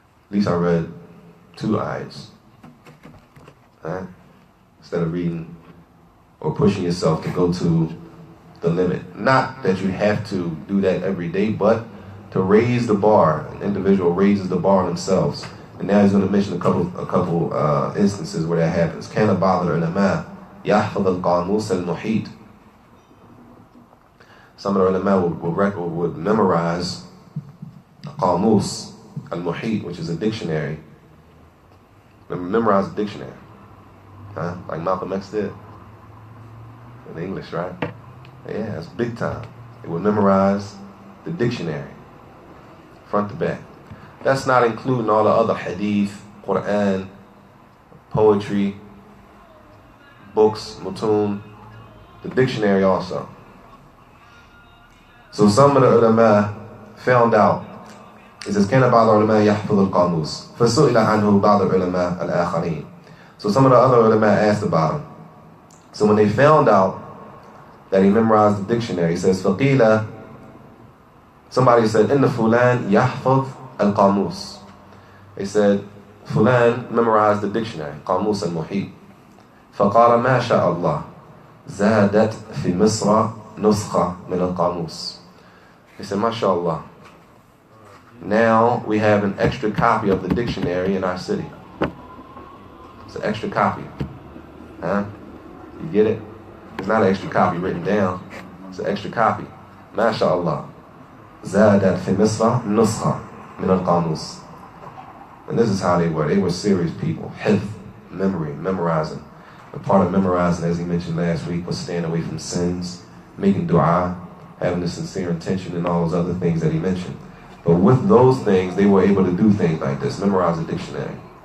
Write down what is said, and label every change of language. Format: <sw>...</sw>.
<en>At least I read 2 ayats. Right? Instead of reading or pushing yourself to go to the limit. Not that you have to do that every day, but to raise the bar. An individual raises the bar on themselves. And now he's going to mention a couple instances where that happens.</en> <ar>كان بعض العلماء يحفظ القاموس المحيط.</ar> <en>Some of the ulama would memorize qamus al-muhit, which is a dictionary. Memorize a dictionary. Huh? Like Malcolm X did. In English, right? Yeah, that's big time. They would memorize the dictionary. Front to back. That's not including all the other hadith, Quran, poetry, books, mutun, the dictionary also. So some of the ulama found out. It says,</en> <ar>كان بعض العلماء يحفظ القاموس فسئل عنه بعض العلماء الآخرين.</ar> <en>So some of the other ulama asked about him. So when they found out that he memorized the dictionary, he says, فقيل, somebody said,</en> <ar>إن فلان يحفظ القاموس.</ar> <en>They said, Fulan memorized the dictionary, قاموس المحيط.</en> <ar>فقال ما شاء الله زادت في مصر نسخة من القاموس.</ar> <en>They said, MashaAllah. Now we have an extra copy of the dictionary in our city. It's an extra copy. Huh? You get it? It's not an extra copy written down. It's an extra copy. MashaAllah.</en> <ar>زادت في مصر نسخة من القاموس.</ar> <en>And this is how they were. They were serious people. Hifz, memory, memorizing. And part of memorizing, as he mentioned last week, was staying away from sins, making dua, having the sincere intention, and all those other things that he mentioned. But with those things, they were able to do things like this, memorize a dictionary.</en>